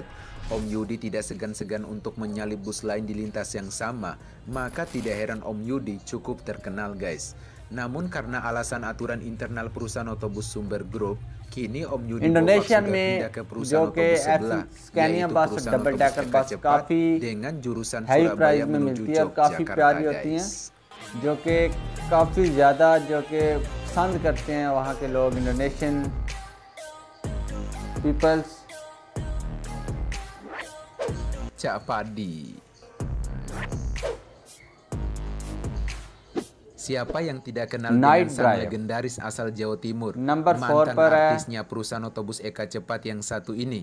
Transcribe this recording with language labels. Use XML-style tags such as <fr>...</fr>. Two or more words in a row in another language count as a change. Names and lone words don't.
<id>Om Yudi tidak segan-segan untuk menyalip bus lain di lintas yang sama, maka tidak heran Om Yudi cukup terkenal, guys. Namun karena alasan aturan internal perusahaan otobus Sumber Group, kini Om Yudi Bopak sudah pindah ke perusahaan otobus sebelah, yaitu perusahaan otobus Eka Cepat dengan jurusan Surabaya menuju Yogyakarta, guys.</id> <hi>जो कि काफ़ी ज़्यादा जो कि पसंद करते हैं वहाँ के लोग</hi> <en>Indonesian peoples.</en> <id>Cak Padi. Siapa yang tidak kenal dengan sang legendaris asal Jawa Timur, mantan artisnya perusahaan otobus Eka Cepat yang satu ini.</id>